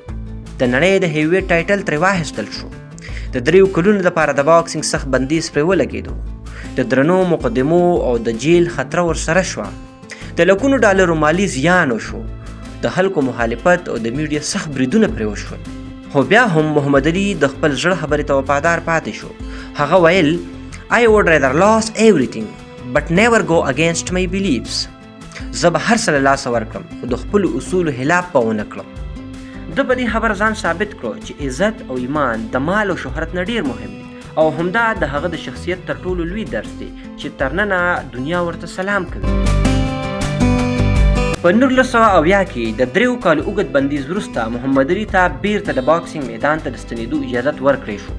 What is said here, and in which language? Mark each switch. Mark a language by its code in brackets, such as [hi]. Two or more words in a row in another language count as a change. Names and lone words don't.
[ps] د نړۍ د [en] heavy title [ps] ترې واخیستل شو. د 3 کلونو لپاره د باکسینګ سخت بندیز پرې ولګېدو. د درنو مقدمو او د جیل خطره ورسره شوه. د لکونو ډالرو مالي زیان وشو. د خلکو مخالفت او د میډیا سخت بریدونه پرې وشول. خو بیا هم محمد علي د خپل زړه خبرې ته وفادار پاتې شو. هغه ویل [en] I would rather lose everything but never go against my beliefs. [ps] زه به هر څه له لاسه ورکړم خو د خپلو اصولو خلاف به ونه کړم. د په دې خبره ځان ثابت کړو چې عزت او ایمان د مال او شهرت نه ډېر مهم دي او همدا د هغه د شخصیت تر ټولو لوی درس دی چې ترننه دنیا ورته سلام کوي. په 1980 کې د 3 کالو اوږد بندیز وروسته محمد علي ته بیرته د باکسینګ میدان ته د ستنېدو اجازت ورکړی شو.